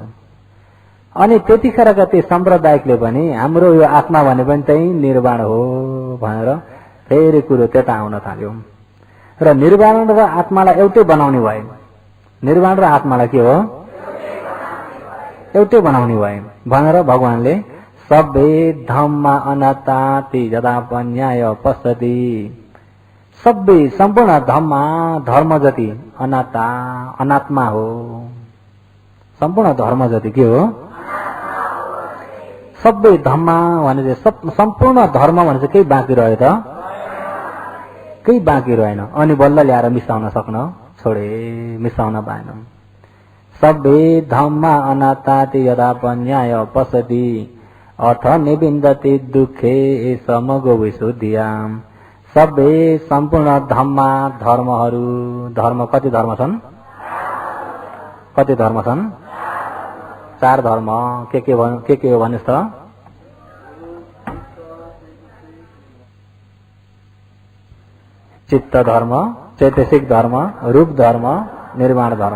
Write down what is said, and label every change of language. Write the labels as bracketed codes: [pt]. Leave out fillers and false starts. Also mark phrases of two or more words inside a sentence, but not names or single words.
[ne] अनि त्यतिखेरका ती सम्प्रदायकले पनि हाम्रो यो आत्मा भने पनि त्यही निर्वाण हो भनेर फेरि कुरो त्यता आउन थाल्यो र निर्वाण र आत्मालाई एउटै बनाउने भए। निर्वाण र आत्मालाई के हो एउटै बनाउने भए भनेर भगवानले [pi] सबै धम्मा अनाताति यदा पन्याय पश्यति, [ne] सबै सम्पूर्ण धम्मा धर्म जति अनाता अनात्मा हो, सम्पूर्ण धर्म जति के हो [pi] सबै धम्मा [ne] भने सम्पूर्ण धर्म भने चाहिँ केही बाँकी रह्यो त केही बाँकी रहेन। अनि बल्ल ल्याएर मिसाउन सक्न छोडे, मिसाउन पाएन। [pi] सबै धम्मा अनाताति यदा पन्याय पश्यति अथ निबिन्दति दुःखे समगो विशुद्धियाम। [ne] सबै सम्पूर्ण धम्मा धर्महरू, धर्म कति धर्म छन्? कति धर्म छन्? 4 धर्म। के हो भन्नुस् त? चित्त धर्म, चैतसिक धर्म, रूप धर्म, निर्वाण धर्म।